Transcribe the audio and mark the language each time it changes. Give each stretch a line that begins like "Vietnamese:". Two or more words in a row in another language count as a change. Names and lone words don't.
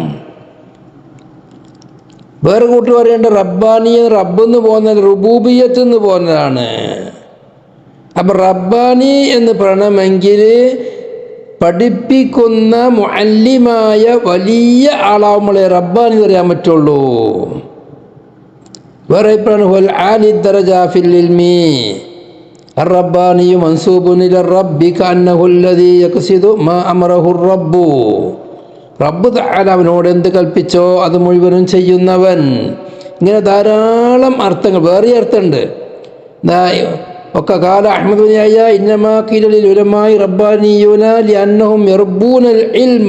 Malayalam: വേറെ കൂട്ടി പറയേണ്ട റബ്ബാനി റബ്ബെന്ന് പോകുന്നത് റുബൂബിയത്ത് എന്ന് പോകുന്നതാണ്. അപ്പം റബ്ബാനി എന്ന് പറയണമെങ്കിൽ പഠിപ്പിക്കുന്ന മുഅല്ലിമായ വലിയ ആളാവുമ്പോഴേ റബ്ബാനി പറയാൻ പറ്റുള്ളൂ. വേറെ ഇപ്പോഴാണ്
Arabic: عالي الدرجة في العلم الرباني منسوب إلى الرب كأنه الذي يقصد ما أمره الرب.
Malayalam: റബ്ബ് തആല അവനോട് എന്ത് കൽപ്പിച്ചോ അത് മുഴുവനും ചെയ്യുന്നവൻ. ഇങ്ങനെ ധാരാളം അർത്ഥങ്ങൾ, വേറെ അർത്ഥമുണ്ട്.
Arabic: ഒക്കെ قال أحمد بن يحيى إنما قيل للعلماء ربانيون لأنهم يربون العلم.